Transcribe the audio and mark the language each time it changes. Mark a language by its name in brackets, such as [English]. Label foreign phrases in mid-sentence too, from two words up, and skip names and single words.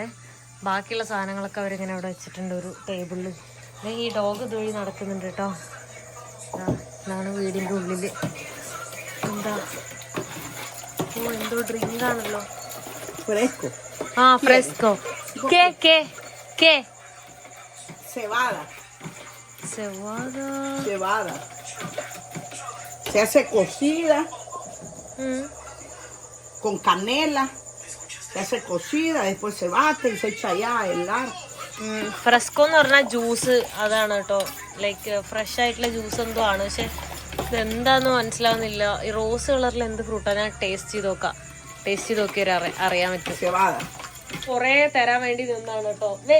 [Malayalam] ബാക്കിയുള്ള സാധനങ്ങളൊക്കെ അവരിങ്ങനെ അവിടെ വെച്ചിട്ടുണ്ട് ഒരു ടേബിളിൽ. ഈ ഡോഗ് ഇതുവഴി നടക്കുന്നുണ്ട് കേട്ടോ. ഇതാണ് വീടിൻ്റെ ഉള്ളിൽ. എന്താ എന്തോ ഡ്രിങ്ക് ആണല്ലോ. ഫ്രെസ്കോ. [Spanish] Cebada. Se hace cocida con canela. Se hace cocida, después se bate y se echa allá a helar. [Malayalam] ഫ്രെസ്കോ എന്ന് പറഞ്ഞാൽ ജ്യൂസ് അതാണ് കേട്ടോ. [English] like fresh [Malayalam] ആയിട്ടുള്ള ജ്യൂസ് എന്തോ ആണ്. പക്ഷെ ഇതെന്താന്ന് മനസ്സിലാവുന്നില്ല. ഈ റോസ് കളറിൽ എന്ത് ഫ്രൂട്ടാണ്? ഞാൻ ടേസ്റ്റ് ചെയ്ത് നോക്കിയാൽ അറിയാൻ പറ്റും. കൊറേ തരാൻ വേണ്ടി നിന്നാണ് കേട്ടോ.